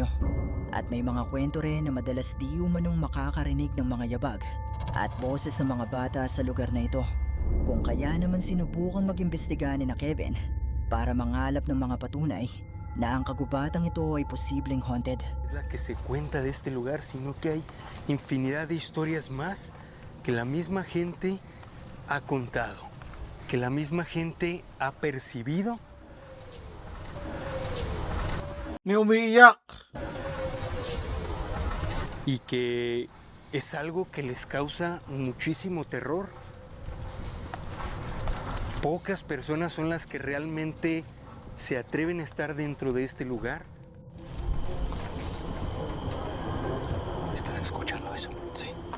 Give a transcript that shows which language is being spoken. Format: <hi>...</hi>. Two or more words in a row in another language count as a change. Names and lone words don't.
<tl>At may mga kwento rin na madalas di umanong makakarinig ng mga yabag at boses ng mga bata sa lugar na ito. Kung kaya naman sinubukang mag-imbestiga ni na Kevin para mangalap ng mga patunay na ang kagubatang ito ay posibleng haunted.</tl> <es>Es la que se cuenta de este lugar, sino que hay infinidad de historias más que la misma gente ha contado, que la misma gente ha percibido.</es> <tl>May umiiyak.</tl> <es>Y que es algo que les causa muchísimo terror. Pocas personas son las que realmente se atreven a estar dentro de este lugar. ¿Estás escuchando eso? Sí.</es>